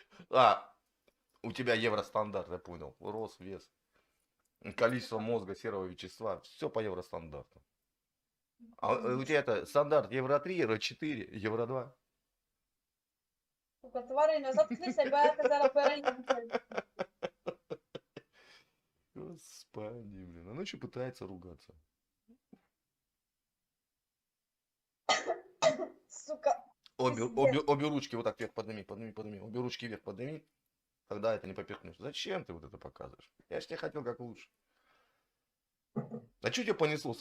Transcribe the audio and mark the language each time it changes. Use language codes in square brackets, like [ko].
[ru] А, у тебя евростандарт, я понял. Рост, вес. количество мозга, серого вещества, все по евростандарту. А у тебя это стандарт евро 3, евро 4, евро 2. [uk] Сука, тварина, заткни себе, я зараз переїм. [ru] Господи, блин. Она еще пытается ругаться. Сука, Обе ручки вот так вверх подними, подними, подними. Обе ручки вверх подними. Тогда это не поперхнешь. Зачем ты вот это показываешь? Я ж тебе хотел как лучше. А что тебя понесло?